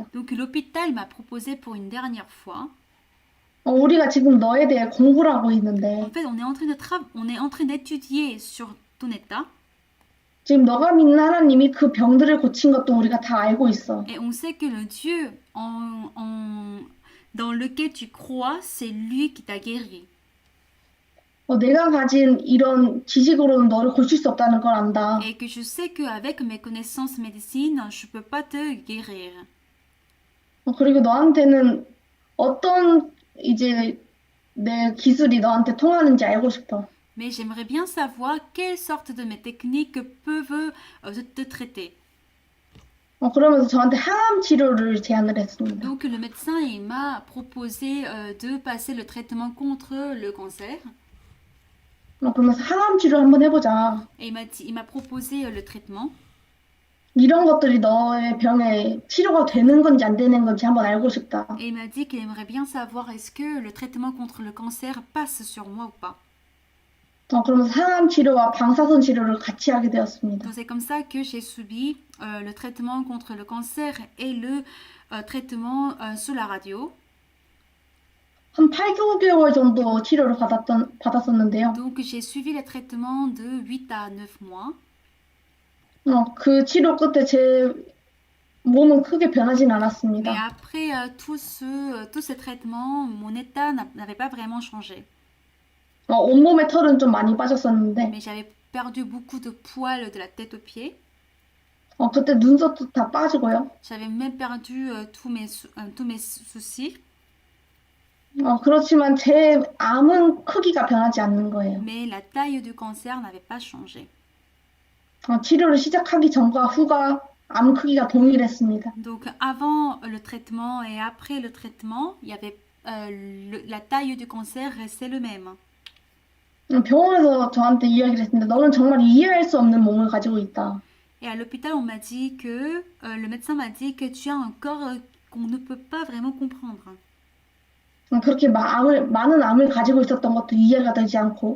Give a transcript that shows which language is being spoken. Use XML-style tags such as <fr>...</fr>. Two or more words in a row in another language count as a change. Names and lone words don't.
<fr>Donc l'hôpital m'a proposé pour une dernière fois.</fr> <ko>우리가 지금 너에 대해 공부를 하고 있는데</ko> <fr>En fait, on est en train d'étudier sur ton état.</fr> <ko>지금 너가 믿는 하나님이 그 병들을 고친 것도 우리가 다 알고 있어.</ko> <fr>Et on sait que le Dieu dans lequel tu crois, c'est lui qui t'a guéri.</fr> <ko>내가 가진 이런 지식으로는 너를 고칠 수 없다는 걸 안다.</ko> <fr>Et que je sais qu'avec mes connaissances médecine, je peux pas te guérir.</fr> <ko>그리고 너한테는 어떤 이제 내 기술이 너한테 통하는지 알고 싶어.</ko> <fr>Mais j'aimerais bien savoir quelle sorte de mes techniques peuvent te traiter.</fr> <ko>그러면서 저한테 항암 치료를 제안을 했습니다.</ko> <fr>Donc le médecin il m'a proposé de passer le traitement contre le cancer.</fr> <ko>그러면서 항암 치료 한번 해보자.</ko> <fr>Et il m'a proposé le traitement.</fr> <ko>이런 것들이 너의 병에 치료가 되는 건지 안 되는 건지 한번 알고 싶다.</ko> <fr>Et il m'a dit qu'il aimerait bien savoir est-ce que le traitement contre le cancer passe sur moi ou pas.</fr> <ko>그러면서 항암 치료와 방사선 치료를 같이 하게 되었습니다.</ko> <fr>Donc c'est comme ça que j'ai subi le traitement contre le cancer et le traitement sous la radio.</fr> <ko>한 8개월 정도 치료를 받았었는데요.</ko> <fr>Donc j'ai suivi les traitements de 8 à 9 mois.</fr> <ko>그 치료 끝에 제 몸은 크게 변하진</ko> <fr>Mais</fr> <ko>않았습니다.</ko> <fr>après tous ces traitements, mon état n'avait pas vraiment changé.</fr> <ko>온몸에 털은 좀 많이 빠졌었는데</ko> <fr>Mais j'avais perdu beaucoup de poils de la tête aux pieds.</fr> <ko>그때 눈썹도 다 빠지고요.</ko> <fr>J'avais même perdu tous mes soucis.</fr> <ko>그렇지만 제 암은 크기가 변하지 않는 거예요.</ko> <fr>Mais la taille du cancer n'avait pas changé.</fr> <ko>치료를 시작하기 전과 후가 암 크기가 동일했습니다.</ko> <fr>Donc avant le traitement et après le traitement, il y avait la taille du cancer restait le même.</fr> <ko>병원에서 저한테 이야기를 했는데 너는 정말 이해할 수 없는 몸을 가지고 있다.</ko> <fr>Et à l'hôpital, on m'a dit que le médecin m'a dit que tu as un corps qu'on ne peut pas vraiment comprendre.</fr> <ko>그렇게 많은 암을 가지고 있었던 것도 이해가 되지 않고</ko>